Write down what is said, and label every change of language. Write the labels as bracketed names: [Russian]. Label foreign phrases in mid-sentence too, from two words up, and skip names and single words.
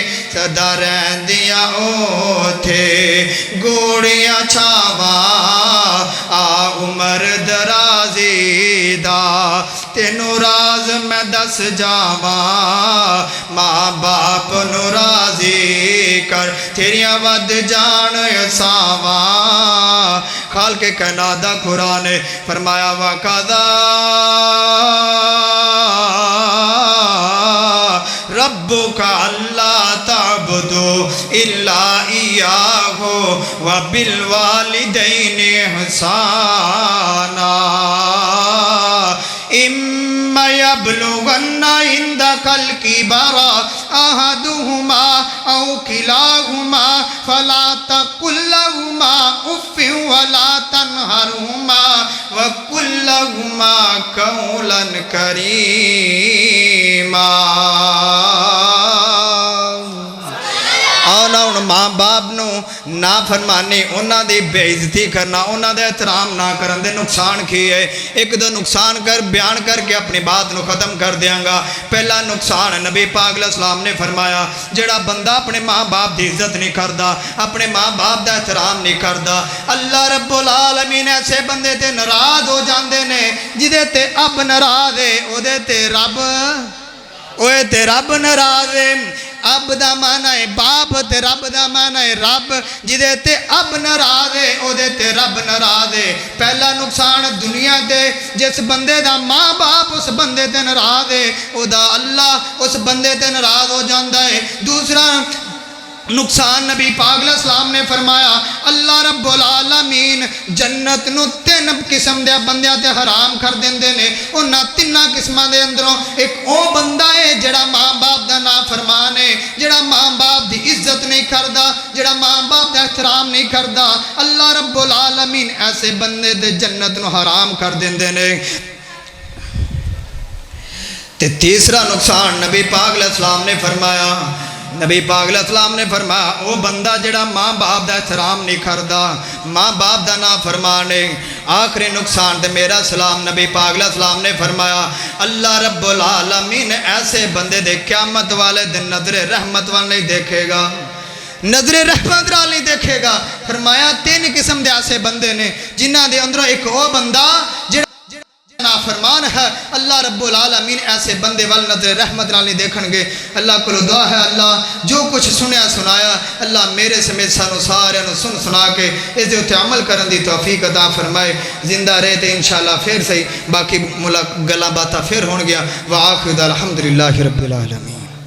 [Punjabi] سدا رہندیاں اوتھے گوڑھیاں چھاواں، آ عمر درازی دا تینوں راز میں دس جاواں، ماں باپ نوں راضی کر تیریاں ودھ جان اساواں. خالق کائنات دا قرآن نے فرمایا [Arabic] وقضى ربك ألا تعبدوا إلا إياه وبالوالدين إحسانا. إما يبلغن عندك الكبر أحدهما أو كلاهما فلا تقل لهما أف ولا تنهرهما وقل لهما قولا كريما. [Punjabi] آنا ہن ماں باپ نوں نا فرمانی، اوہناں دی بے عزتی کرنا، اوہناں دا احترام نا کرن دے نقصان کی ہے. ایک دو نقصان کر بیان کرکے اپنی بات نوں ختم کر دینگا. پہلا نقصان نبی پاک علیہ السلام نے فرمایا، جیہڑا بندہ اپنے ماں باپ کی عزت نہیں کرتا، اپنے ماں باپ کا احترام نہیں کرتا, अपने माँ बाप का एहतराम नहीं करता, [Arabic] الله رب العالمين [Punjabi] ایسے بندے تے ناراض ہو جاتے نے جیدے تے اب ناراض ہے اودے تے رب، اوئے تے رب ناراض ہے. اب دا معنی ہے باپ تے رب دا معنی ہے رب، جیدے تے اب ناراض ہے اودے تے رب ناراض ہے. پہلا نقصان دنیا دے جس بندے دا ماں باپ اس بندے تے ناراض ہے اودا اللہ اس بندے تے ناراض ہو جاتا ہے. دوسرا نقصان نبی پاک علیہ السلام نے فرمایا, [Arabic] الله رب العالمين [Punjabi] جنت نوں تین قسم دے بندیاں تے حرام کر دیندے نے. اوہناں تناں قسماں دے اندروں اک او بندہ ہے جیہڑا ماں باپ دا نافرمان ہے، جیہڑا ماں باپ دی عزت نہیں کردا، جیہڑا ماں باپ دا احترام نہیں کردا. [Arabic] الله رب العالمين [Punjabi] ایسے بندے دے جنت نوں حرام کر دیندے نے. تے تیسرا نقصان نبی پاک علیہ السلام نے فرمایا، نبی پاک علیہ السلام نے فرمایا وہ بندہ جیہڑا ماں باپ کا احترام نہیں کرتا، ماں باپ کا نا فرمانے. آخری نقصان تے میرا سلام نبی پاک علیہ السلام نے فرمایا, [Arabic] الله رب العالمين [Punjabi] ایسے بندے دے قیامت والے دن نظرے رحمت وال نہیں دیکھے گا، نظرے رحمت وال نہیں دیکھے گا. فرمایا تین قسم کے ایسے بندے نے جنہاں دے اندروں اک وہ بندہ جیہڑا نا نافرمان ہے [Arabic] اللہ رب العالمین [Punjabi] ایسے بندے وال نظر رحمت نال نہیں دیکھن گے۔ اللہ کو دعا ہے اللہ جو کچھ سنیا سنایا اللہ میرے سمیت سانو سارے نو سنا کے اس دے اتے عمل کرن دی توفیق عطا فرمائے۔ زندہ رہے تے انشاءاللہ پھر صحیح باقی گلاں باتاں پھر ہون گیا۔ [Arabic] وآخر الحمدللہ رب العالمین۔